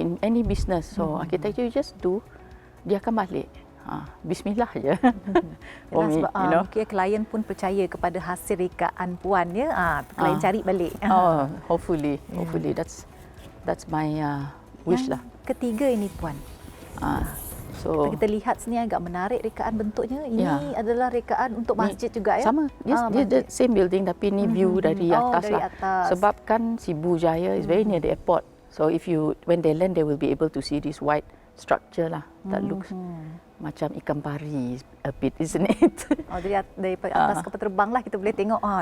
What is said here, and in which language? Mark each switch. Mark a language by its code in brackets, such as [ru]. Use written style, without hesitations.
[en] In any business, so architecture you just do, [ms] dia akan balik. Bismillah je. Sebab mungkin klien pun percaya kepada hasil rekaan puan ya. Klien cari balik. [en] Hopefully that's my wish lah. [ms] Ketiga ini puan. So kita lihat sini agak menarik rekaan bentuknya. Ini adalah rekaan untuk masjid juga ya. Sama. Dia [en] the same building [ms] tapi ni view dari atas dari lah. atas. Sebab kan [en] Sibu Jaya is very near the airport. So when they land, they will be able to see this white structure lah that looks [ms] macam ikan pari [en] a bit, isn't it? [ms] Dari atas kapal terbang lah kita boleh tengok.